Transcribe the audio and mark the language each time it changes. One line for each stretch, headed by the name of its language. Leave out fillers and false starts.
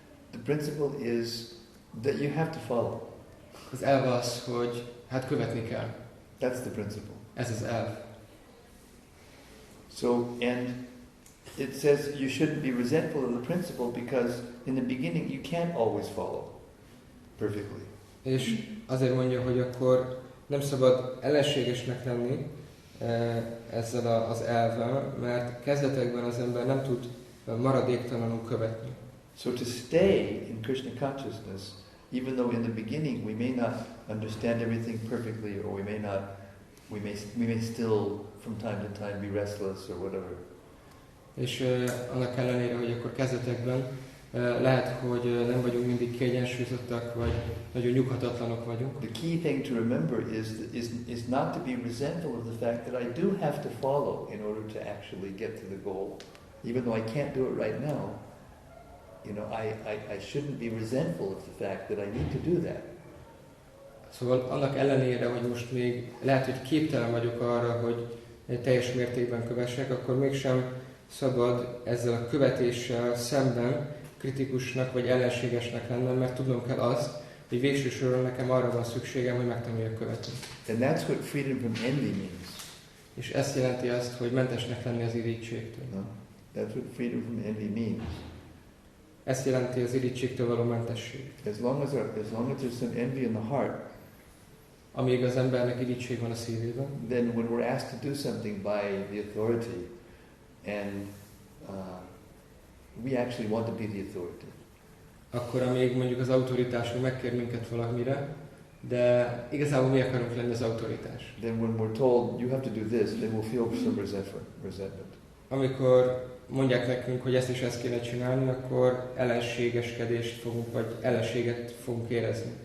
English: The principle is that you have to follow.
Hungarian: Az elv az, hogy követni kell.
English: That's the principle.
Hungarian: Ez az elv.
English: So, and it says you shouldn't be resentful of the principle because in the beginning you can't always follow perfectly.
Hungarian: És azért mondja, hogy akkor nem szabad ellenségesnek lenni ezzel az elvvel, mert kezdetekben az ember nem tud maradéktalanul követni.
English: So to stay in Krishna consciousness, even though in the beginning we may not understand everything perfectly, or we may still from time to time be restless or whatever.
Hungarian: És annak ellenére, hogy akkor kezdetekben lehet, hogy nem vagyunk mindig kiegyensúlyozottak, vagy nagyon nyughatatlanok vagyunk.
English: The key thing to remember is not to be resentful of the fact that I do have to follow in order to actually get to the goal. Even though I can't do it right now, I shouldn't be resentful of the fact that I need to do that.
Hungarian: Szóval annak ellenére, hogy most még lehet, hogy képtelen vagyok arra, hogy teljes mértékben kövessek, akkor mégsem szabad ezzel a követéssel szemben kritikusnak vagy ellenségesnek lennem, mert tudnom kell azt, hogy végső soron nekem arra van szükségem, hogy megtanuljak követni.
English: And that's what freedom from envy means.
Hungarian: És ezt jelenti azt, hogy mentesnek lenni az irítségtől.
English: No? That's what freedom from envy means.
Hungarian: Ezt jelenti az irítségtől való mentesség.
English: As long as there's some envy in the heart,
Hungarian: amíg az embernek irítség van a szívében,
English: then when we're asked to do something by the authority, and we actually want to be the authority.
Hungarian: Akkor amíg mondjuk az autoritás megkér minket valamire, de igazából mi akarunk lenni az autoritás.
English: Then when we're told you have to do this, then we'll feel some resentment.
Hungarian: Amikor mondják nekünk, hogy ezt és ezt kéne csinálni, akkor ellenségeskedést fogunk, vagy ellenséget fogunk érezni.